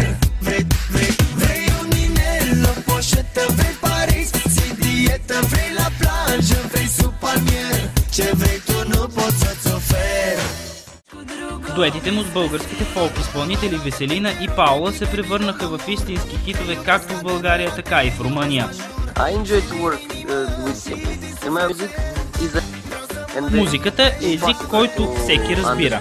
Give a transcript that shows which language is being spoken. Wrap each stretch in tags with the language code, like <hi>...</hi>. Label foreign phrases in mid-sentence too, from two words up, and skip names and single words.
<ro>Vrei un inel, o poșetă, vrei Paris, zi dietă, vrei la plajă, vrei sub palmier. Ce vrei tu nu pot să-ți ofer.</ro> <bg>Дуетите му с българските фолк изпълнители Веселина и Паула се превърнаха в истински хитове както в България, така и в Румъния. Музиката е език, който всеки разбира.</bg>